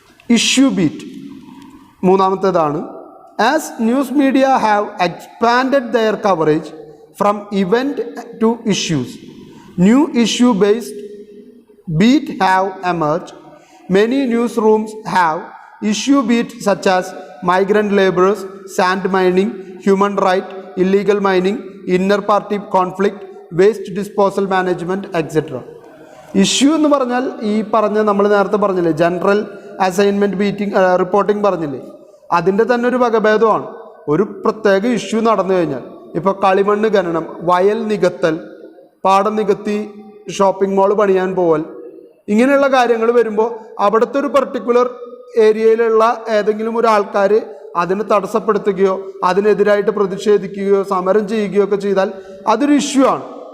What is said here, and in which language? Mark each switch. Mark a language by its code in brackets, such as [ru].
[ml] Issue beat മൂന്നാമത്തേതാണ്. [en] As news media have expanded their coverage from event to issues, new issue based beat have emerged. Many newsrooms have issue beat such as migrant laborers, sand mining, human right, illegal mining, inner party conflict, waste disposal management, etc. [ml] Issue എന്ന് പറഞ്ഞാൽ ഈ നമ്മൾ നേരത്തെ പറഞ്ഞില്ലേ, general assignment reporting പറഞ്ഞില്ലേ, അതിൻ്റെ തന്നെ ഒരു വകഭേദമാണ്. ഒരു പ്രത്യേക ഇഷ്യൂ നടന്നു കഴിഞ്ഞാൽ, ഇപ്പോൾ കളിമണ്ണ് ഖനനം, വയൽ നികത്തൽ, പാടം നികത്തി ഷോപ്പിംഗ് മാൾ പണിയാൻ പോവൽ, ഇങ്ങനെയുള്ള കാര്യങ്ങൾ വരുമ്പോൾ അവിടുത്തെ ഒരു പർട്ടിക്കുലർ ഏരിയയിലുള്ള ഏതെങ്കിലും ഒരു ആൾക്കാർ അതിനെ തടസ്സപ്പെടുത്തുകയോ അതിനെതിരായിട്ട് പ്രതിഷേധിക്കുകയോ സമരം ചെയ്യുകയോ ഒക്കെ ചെയ്താൽ അതൊരു ഇഷ്യൂ ആണ്.